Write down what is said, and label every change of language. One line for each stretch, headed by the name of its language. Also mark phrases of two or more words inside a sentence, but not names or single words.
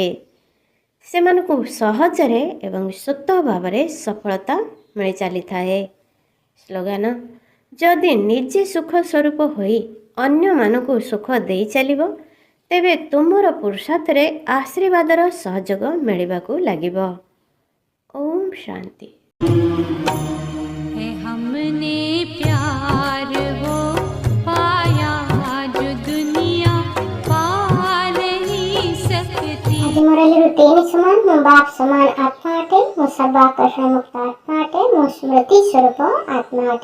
Odia: ସେମାନଙ୍କୁ ସହଜରେ ଏବଂ ସ୍ୱତଃ ଭାବରେ ସଫଳତା ମିଳି ଚାଲିଥାଏ। ସ୍ଲୋଗାନ, ଯଦି ନିଜେ ସୁଖ ସ୍ୱରୂପ ହୋଇ ଅନ୍ୟମାନଙ୍କୁ ସୁଖ ଦେଇ ଚାଲିବ ତେବେ ତୁମର ପୁରୁଷାର୍ଥରେ ଆଶୀର୍ବାଦର ସହଯୋଗ ମିଳିବାକୁ ଲାଗିବ। ଓମ୍ ଶାନ୍ତି।
Hindi: हमने प्यार वो पाया जो दुनिया पा नहीं सकती।
Odia: ଆଜି ମୋର ହେଲୁ ତିନି ସମାନ, ମୋ ବାପ ସମାନ ଆତ୍ମା ଅଟେ, ମୋ ସର୍ବ ଆକର୍ଷଣ ମୁକ୍ତ ଆତ୍ମା ଅଟେ, ମୋ ସ୍ମୃତି ସ୍ୱରୂପ ଆତ୍ମା ଅଟେ।